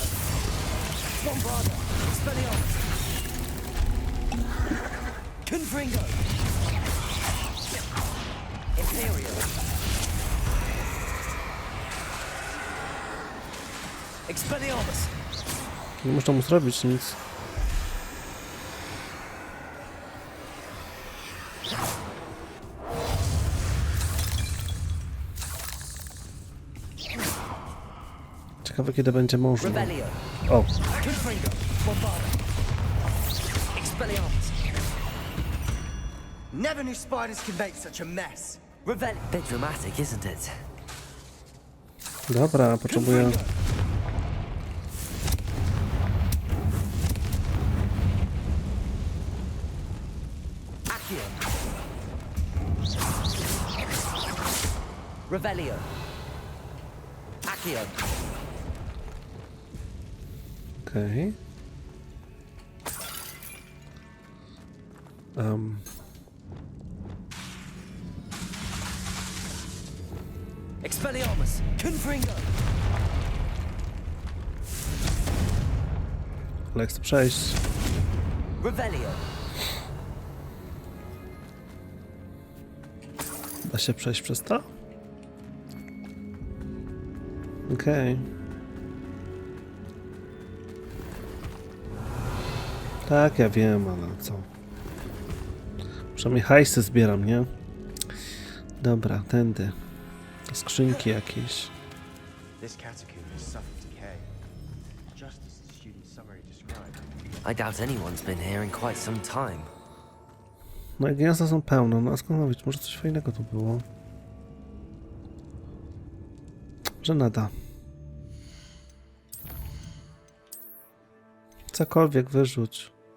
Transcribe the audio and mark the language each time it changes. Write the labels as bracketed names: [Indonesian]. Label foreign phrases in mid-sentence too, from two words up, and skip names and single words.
[Polish] Bombarda. Expelliarmus. Confringo. Imperio. Expelliarmus. Nie można mu zrobić nic. Ciekawe, kiedy będzie można. Rebellion. O, Confringo. Bombarda. Expelliarmus. [English] Never knew spiders could make such a mess. Rebellion. Bit dramatic, isn't it? [Polish] dobra, potrzebuję... Accio. Revelio. Accio. Okej. Expelliarmus. Confringo. Ale chcę przejść. Revelio. Da się przejść przez to? Okej. Tak, ja wiem, ale co? Przynajmniej hajsy zbieram, nie? Dobra, tędy. Skrzynki jakieś. [English] This catacomb has suffered decay, just as the student's summary described. I doubt anyone's been here in quite some time. [Polish] No i gniazda są pełne, no a skąd ma być? Może coś fajnego tu było? Że nada. Cokolwiek wyrzuć.